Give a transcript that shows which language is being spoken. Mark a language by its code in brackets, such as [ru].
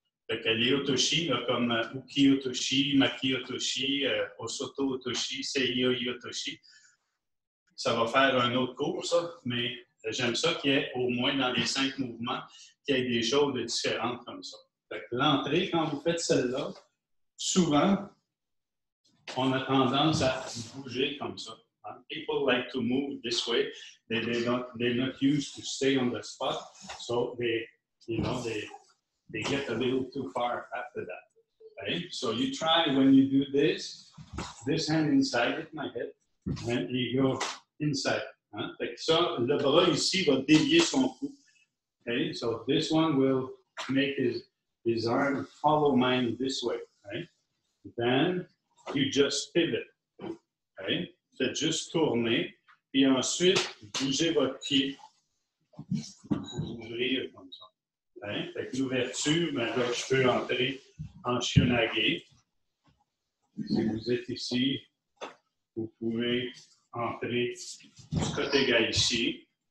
[fr] Fait que les Otoshi, là, comme Ukiyotoshi, Makiotoshi, Osoto Otoshi, Seiyo Otoshi, ça va faire un autre cours, ça, mais j'aime ça qu'il y ait au moins dans les 5 mouvements, qu'il y ait des choses différentes comme ça. Fait que l'entrée, quand vous faites celle-là, souvent, on a tendance à bouger comme ça. [en] People like to move this way. They're not used to stay on the spot, so they get a little too far after that. Okay? So you try when you do this hand inside it, my head, and you go inside. [fr] Hein? Fait que ça, le bras ici va dévier son cou. [en] Okay? So this one will make his arm follow mine this way. Right? Then you just pivot. Okay? [fr] Faites juste tourner, puis ensuite, bougez votre pied pour ouvrir comme ça. Okay? Fait que l'ouverture, ben là, je peux entrer en shunage. Si vous êtes ici, vous pouvez entrer du côté gars ici.